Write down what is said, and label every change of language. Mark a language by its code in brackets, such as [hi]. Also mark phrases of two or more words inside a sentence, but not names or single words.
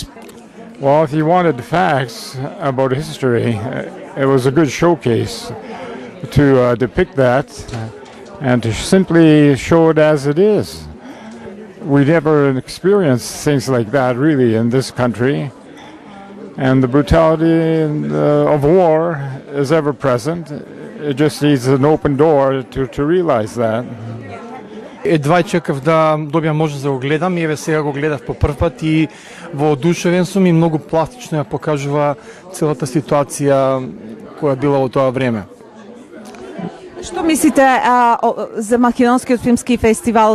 [en] Well, if you wanted facts about history, it was a good showcase to depict that and to simply show it as it is. We never experienced things like that really in this country, and the brutality of war is ever present. It just needs an open door to realize that. [mk] Едва чекав да добиам можност да го гледам и еве сега го гледав по прв пат и воодушевен сум и многу пластично ја покажува целата ситуација која била во тоа време. Што мислите за Македонскиот филмски фестивал?